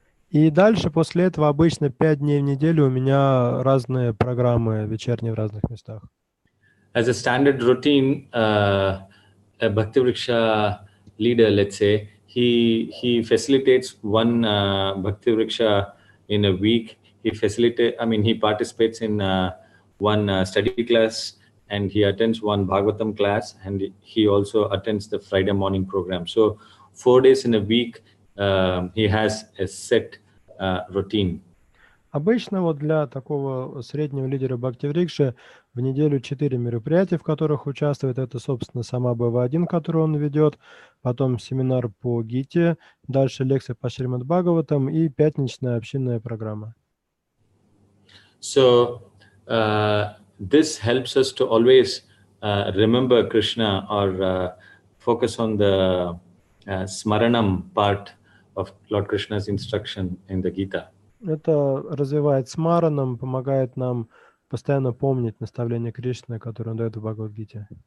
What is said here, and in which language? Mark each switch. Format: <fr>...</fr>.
<ru>И дальше, после этого, обычно 5 дней в неделю у меня разные программы вечерние в разных местах.</ru> <en>As a standard routine, a Bhakti Vriksha leader, let's say, he facilitates one Bhakti Vriksha in a week. He participates in one study class, and he attends one Bhagavatam class, and he also attends the Friday morning program. So 4 days in a week, he has a set routine.</en> <ru>Обычно вот для такого среднего лидера Бхакти-врикши в неделю 4 мероприятия, в которых участвует. Это, собственно, сама BV.1, которую он ведет, потом семинар по Гите, дальше лекция по Шримад Бхагаватам и пятничная общинная программа.</ru> <en>So this helps us to always remember Krishna or focus on the smaranam part of Lord Krishna's instruction in the Gita.</en> <ru>Это развивает смараном, помогает нам постоянно помнить наставления Кришны, которые он дает в Бхагавад-гите.</ru>